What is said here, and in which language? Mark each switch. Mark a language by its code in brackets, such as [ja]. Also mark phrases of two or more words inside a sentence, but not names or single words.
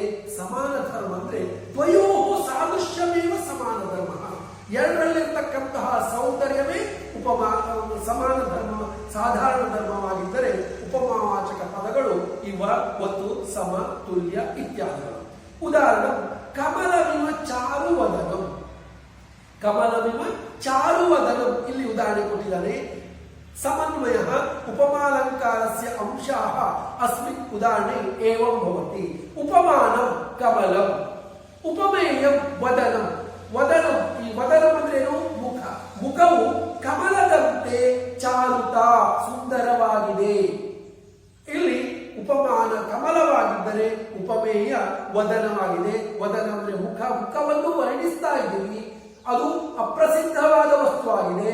[kn] ಸಮಾನ ಧರ್ಮ ಅಂದ್ರೆ [sa] ದ್ವಯೋ ಸಾದೃಶ್ಯಮೇವ ಸಮಾನ ಧರ್ಮ, [kn] ಎರಡರಲ್ಲಿರ್ತಕ್ಕಂತಹ ಸೌಂದರ್ಯವೇ ಸಮಾನ ಧರ್ಮ, ಸಾಧಾರಣ ಧರ್ಮವಾಗಿದ್ದರೆ ಉಪಮಾವಾಚಕ ಪದಗಳು ಇವ ಒತ್ತು ಸಮ ತುಲ್ಯ ಇತ್ಯಾದಿಗಳು. ಉದಾಹರಣೆ [sa] ಕಮಲವಿಮ ಚಾರುವದನಂ, ಕಮಲವಿಮ ಚಾರುವದನಂ [kn] ಇಲ್ಲಿ ಉದಾಹರಣೆ ಕೊಟ್ಟಿದ್ದಾನೆ. [sa] ಸಮನ್ವಯ ಉಪಮಾಲಂಕಾರಸ್ಯ ಅಂಶಾಃ ಅಸ್ಮಿನ್ ಉದಾಹರಣೆ ಏವಂ ಭವತಿ. ಉಪಮಾನಂ ಕಮಲಂ, ಉಪಮೇಯಂ ವದನಂ. ವದನಂ, [kn] ಈ ವದನಂ ಅಂದ್ರೇನು? ಮುಖ. ಮುಖವು ಕಮಲದಂತೆ ಚಾರುತ, ಸುಂದರವಾಗಿದೆ. ಇಲ್ಲಿ ಉಪಮಾನ ಕಮಲವಾಗಿದ್ದರೆ ಉಪಮೇಯ ವದನವಾಗಿದೆ. ವದನ ಅಂದ್ರೆ ಮುಖ. ಮುಖವನ್ನು ವರ್ಣಿಸ್ತಾ ಇದ್ದೀವಿ, ಅದು ಅಪ್ರಸಿದ್ಧವಾದ ವಸ್ತುವಾಗಿದೆ.